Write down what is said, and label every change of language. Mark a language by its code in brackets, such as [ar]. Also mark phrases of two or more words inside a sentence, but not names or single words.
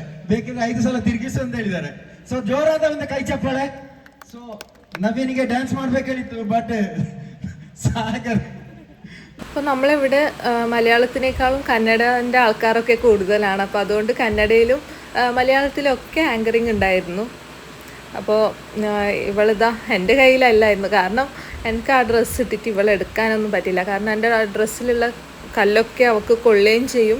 [kn] ಬೇಕಿದ್ರೆ 5 ಸಲ ತಿರುಗಿಸು ಅಂತ ಹೇಳಿದ್ದಾರೆ. ಸೊ ಜೋರಾದ ಒಂದು ಕೈ ಚಪ್ಪಾಳೆ. ಸೊ ನವೀನಿಗೆ ಡ್ಯಾನ್ಸ್ ಮಾಡ್ಬೇಕು ಹೇಳಿತ್ತು, ಬಟ್ സാഗർ. [ml] അപ്പോൾ നമ്മളിവിടെ മലയാളത്തിനേക്കാളും കന്നഡൻ്റെ ആൾക്കാരൊക്കെ കൂടുതലാണ്. അപ്പോൾ അതുകൊണ്ട് കന്നഡയിലും മലയാളത്തിലൊക്കെ ആങ്കറിങ് ഉണ്ടായിരുന്നു. അപ്പോൾ ഇവളിതാ എൻ്റെ കയ്യിലല്ലായിരുന്നു. കാരണം എനിക്ക് ആ ഡ്രസ്സ് ഇട്ടിട്ട് ഇവളെടുക്കാനൊന്നും പറ്റില്ല. കാരണം എൻ്റെ ആ ഡ്രസ്സിലുള്ള കല്ലൊക്കെ അവൾക്ക് കൊള്ളുകയും ചെയ്യും.